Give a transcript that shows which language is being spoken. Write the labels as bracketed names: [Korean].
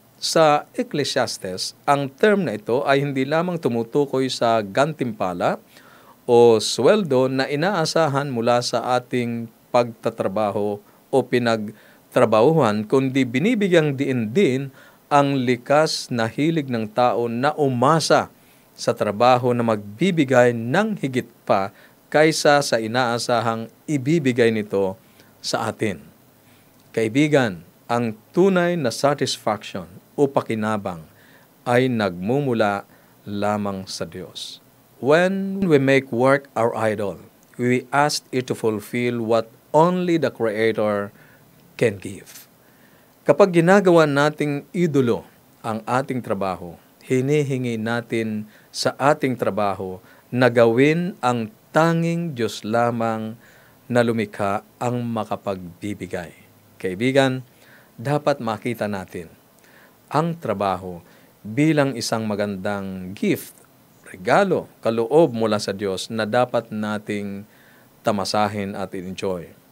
[Filipino] Sa Ecclesiastes, ang term na ito ay hindi lamang tumutukoy sa gantimpala o sweldo na inaasahan mula sa ating pagtatrabaho o pinagtrabahuhan, kundi binibigyang diin din ang likas na hilig ng tao na umasa sa trabaho na magbibigay ng higit pa kaysa sa inaasahang ibibigay nito sa atin. Kaibigan, ang tunay na satisfaction o pakinabang ay nagmumula lamang sa Diyos. [English] When we make work our idol, we ask it to fulfill what only the Creator can give. [Filipino] Kapag ginagawa nating idolo ang ating trabaho, hinihingi natin sa ating trabaho na gawin ang tanging Diyos lamang na lumikha ang makapagbibigay. Kaibigan, dapat makita natin ang trabaho bilang isang magandang gift, regalo, kaloob mula sa Diyos na dapat nating tamasahin at enjoy.